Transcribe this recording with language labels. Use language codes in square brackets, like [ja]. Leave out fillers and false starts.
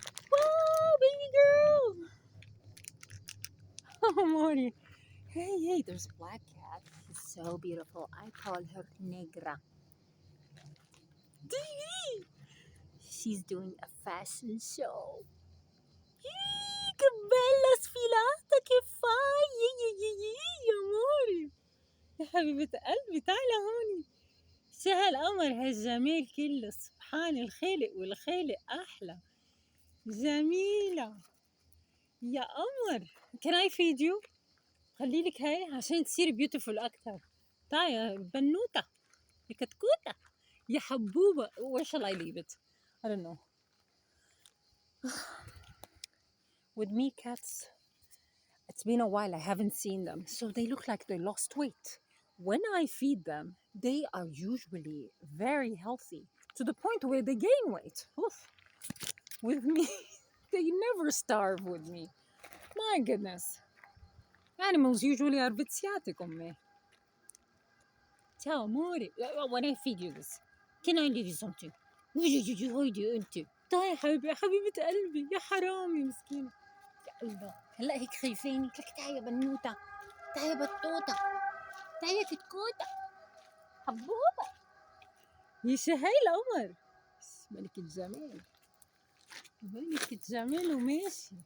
[en] Whoa, baby girl! Oh, Mori. Hey, there's a black cat. She's so beautiful. I call her Negra. She's doing a fashion show. [it] Che bella sfilata che fai! [ar] يا موري يا حبيبة قلبي تعالى هوني. شو هالقمر هالجمال كله، سبحان الخالق والخالق أحلى. جميلة يا قمر. [en] Can I feed you؟ [ar] خليلك هاي عشان تصير [en] beautiful أكتر. [ar] تعالي يا بنوتة يا كتكوتة يا حبوبة. [en] Where shall I leave it? I don't know. With me, cats, it's been a while I haven't seen them, so they look like they lost weight. When I feed them, they are usually very healthy to the point where they gain weight. Oof. With me, they never starve with me. My goodness. Animals usually are [it] viziate con me. Ciao, amore. [en] When I feed you this, can I give you something? [ar] هيدي انت. تعي يا حبيبي يا حبيبة قلبي يا حرامي مسكينة. الله هلا هيك خايفين. لك تعي يا بنوتة، تعي يا بطوطة، تعي يا كتكوتة حبوبة. يا شهي القمر. ملكة جمال، ملكة جمال وماشي.